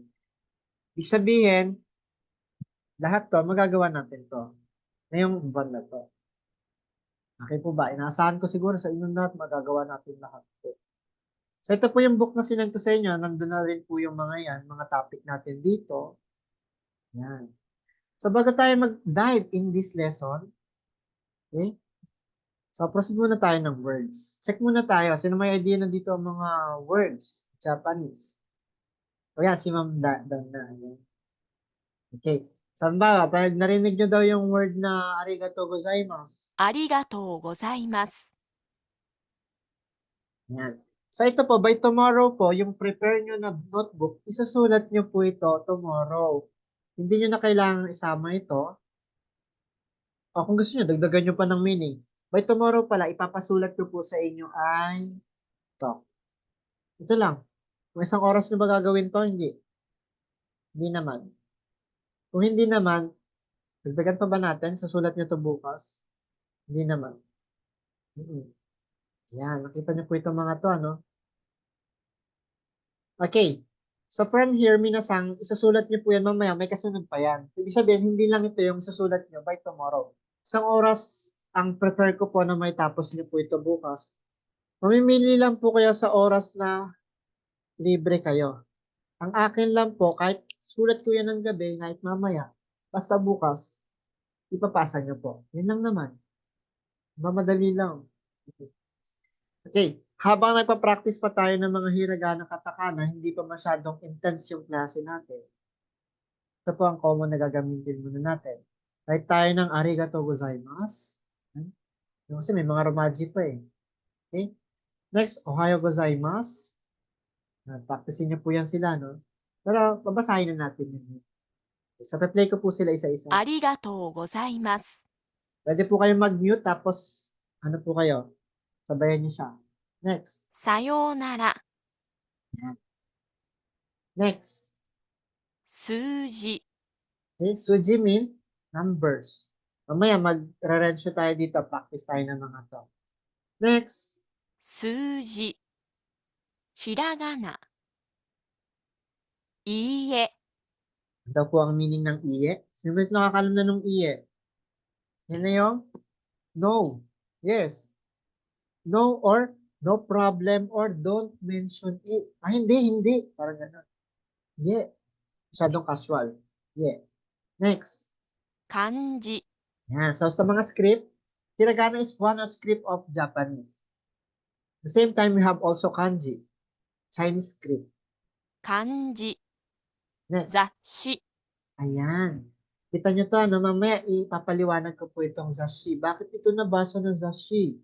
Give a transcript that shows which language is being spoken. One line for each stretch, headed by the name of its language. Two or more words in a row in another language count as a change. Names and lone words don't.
Filipino: Ibig sabihin, lahat to, magagawa natin to. Ngayong buwan na to. Okay po ba? Inaasahan ko siguro sa inyong lahat, magagawa natin lahat to. So, ito po yung book na sinend ko sa inyo. Nandun na rin po yung mga yan, mga topic natin dito. Yan. So, bago tayo mag-dive
English: in this lesson,
Filipino: okay? So, proceed muna tayo ng words. Check muna tayo. Sino may idea na dito ang mga words? Japanese. O yan, si Ma'am Dana. Okay. Samba, pag narinig nyo daw yung word na
Japanese: ありがとうございます. ありがとうございます。
Filipino: Yan. So, ito po,
English: by tomorrow
Filipino: po, yung prepare nyo na notebook, isusulat nyo po ito tomorrow. Hindi nyo na kailangan isama ito. O kung gusto nyo, dagdagan nyo pa ng meaning.
English: By tomorrow
Filipino: pala, ipapasulat ko po sa inyo ay ito. Ito lang. Kung isang oras nyo ba gagawin to, hindi. Hindi naman. Kung hindi naman, dagdagan pa ba natin? Susulat nyo to bukas? Hindi naman. Yan, nakita nyo po itong mga to, ano?
English: Okay. So from here,
Filipino: minasang, isusulat nyo po yan mamaya, may kasunod pa yan. Ibig sabihin, hindi lang ito yung susulat nyo
English: by tomorrow.
Filipino: Isang oras ang prepare ko po na may tapos nyo po ito bukas. Mamimili lang po kayo sa oras na libre kayo. Ang akin lang po, kahit sulat ko yan ng gabi, kahit mamaya, basta bukas, ipapasa nyo po. Yun lang naman. Mamadali lang. Okay. Habang nagpa-practice pa tayo ng mga hiragana katakana, hindi pa masyadong intense yung klase natin. Ito po ang common na gagamitin muna natin. Write tayo ng
Japanese: ありがとうございます.
Filipino: Kasi may mga romaji pa eh.
English: Okay? Next,
Japanese: おはようございます.
Filipino: Practicein niyo po yan sila, no? Pero, babasahin na natin yun. So, play ko po sila isa-isa.
Japanese: ありがとうございます。
Filipino: Pwede po kayo mag-mute, tapos, ano po kayo? Sabayan niyo siya. Next.
Japanese: さようなら。 Next. 数字。
English: Okay? Suji mean numbers.
Filipino: Mamaya, mag-rensyo tayo dito. Practice tayo ng mga to. Next.
Japanese: 数字。ひらがな。いいえ。
Filipino: Ano daw po ang meaning ng iye? Sino ba nakakalam na nung iye? Yan na yung no. Yes.
English: No or no problem or don't mention it.
Filipino: Ah, hindi. Parang gano'n. Yeah. Masyadong casual. Yeah. Next.
Japanese: 漢字。
English: Yan. So,
Filipino: sa mga
English: script, hiragana is one of script of Japanese. At the same time, we have also kanji. Chinese script.
Japanese: 漢字。 Next. 雑誌。
Filipino: Ayan. Kita nyo to, ano? Mamaya ipapaliwanag ko po itong zashi. Bakit ito nabasa ng zashi?